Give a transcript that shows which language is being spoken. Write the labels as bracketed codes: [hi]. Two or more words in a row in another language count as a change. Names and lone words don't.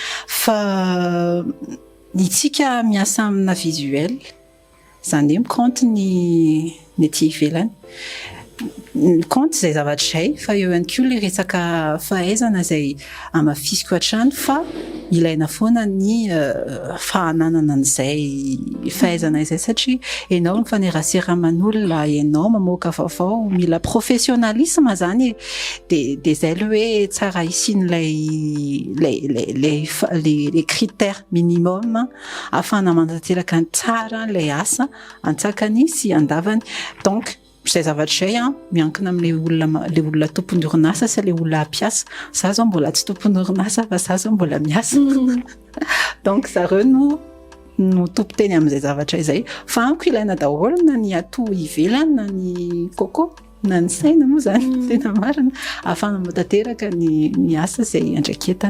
[mg] fa itsika miasa amina visuel zany hoe mikaonty ny ety ivelany mikaonty zay zavatra zay fa eo ihany koa le resaka fahaizana zay amafisiko hatrany fa ilaina foana ny fahananana an'izay fahaizana izay satria ianao mifaneraseraman'olona ianao mamoaka vaovao mila professionnalisme zany de zay le hoe tsara isian'ilay [fr] les critères minimum [mg] afana mantanteraka ny tsara ilay asa antsakany sy andavany donc zay zavatra zay miankina amin'le olona tompon'ny orinasa sy le olona mpiasa za zao mbola tsy tompon'ny orinasa fa za zao mbola miasa donc zareo no tompo-teny amin'izay zavatra izay fa amiko ilaina daholo na ny ato ivelany na ny koko na ny saina moa zany tena marina afana matanteraka ny asa zay andraiketana.